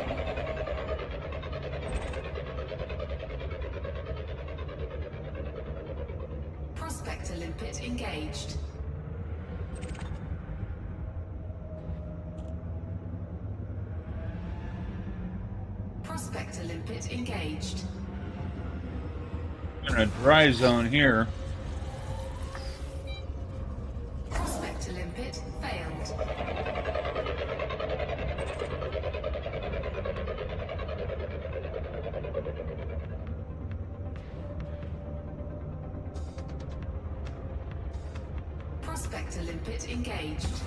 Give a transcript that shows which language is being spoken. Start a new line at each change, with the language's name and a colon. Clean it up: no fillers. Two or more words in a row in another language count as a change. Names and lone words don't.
English: Prospector limpet engaged. Prospector limpet engaged. We're in a dry zone here. Prospector limpet failed. Prospector limpet engaged.